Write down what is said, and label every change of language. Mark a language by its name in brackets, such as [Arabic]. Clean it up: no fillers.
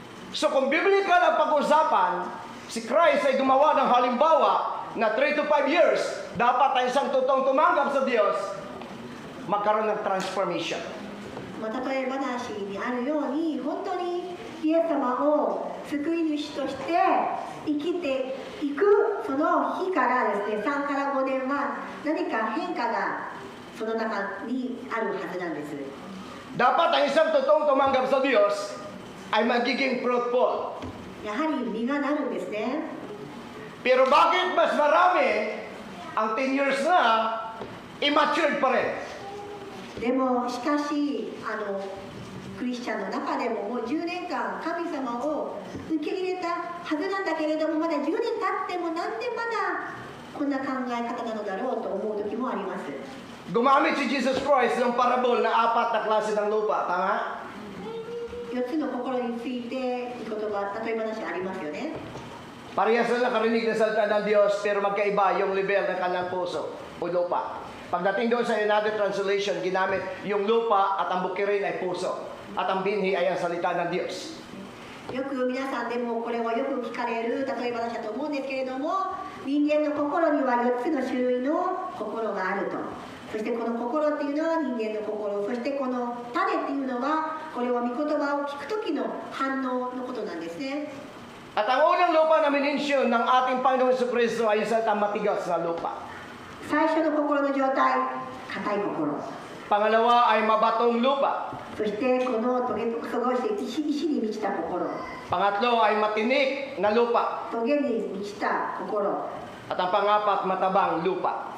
[Filipino] So kung biblical ang pag-usapan, si Christ ay gumawa ng halimbawa na 3 to 5 years, dapat ay isang totoong tumanggap sa Diyos, magkaroon ng transformation. [Japanese] まあ、例え話にあるように、本当にイエス様を救い主として生きていくその日からですね、3から5年は何か変化がその中にあるはずなんです。 [Filipino] Dapat ang isang totoong tumanggap sa Diyos ay magiging fruitful. [Japanese] やはり実がなるんですね。 [Filipino] Pero bakit mas marami ang 10 years na immature pa rin? [Japanese] でもしかしクリスチャンの中でももう10年間神様を受け入れたはずなんだけれども、まだ10年経ってもなんでまだこんな考え方なのだろうと思う時もあります。 [Filipino] Gumamit si Jesus Christ ng parable na 4 na klase ng lupa, tama? [Japanese] 4つの心について言葉、例え話ありますよね。 [Filipino] Parehas na nakarinig ng salita ng Diyos pero magkaiba yung level ng kanilang puso o lupa. Pagdating doon sa another translation, ginamit yung lupa at ang bukirin ay puso. At ang binhi ay ang salita ng Diyos. [Japanese] よく皆さんでもこれはよく聞かれる例え話だと思うんですけれども、人間の心には4つの種類の心があると。そしてこの心っていうのは人間の心、そしてこの種っていうのはこれは御言葉を聞く時の反応のことなんですね。 [Filipino] At ang unang lupa na minensyon ng ating Panginoong Jesucristo ay yung salitang matigas na lupa. [Japanese] 最初の心の状態、硬い心。 [Filipino] Pangalawa ay mabatong lupa. [Japanese] そしてこのトゲとくそごして石に満ちた心。 [Filipino] Pangatlo ay matinik na lupa. [Japanese] トゲに満ちた心。 [Filipino] At ang pangapat, matabang lupa.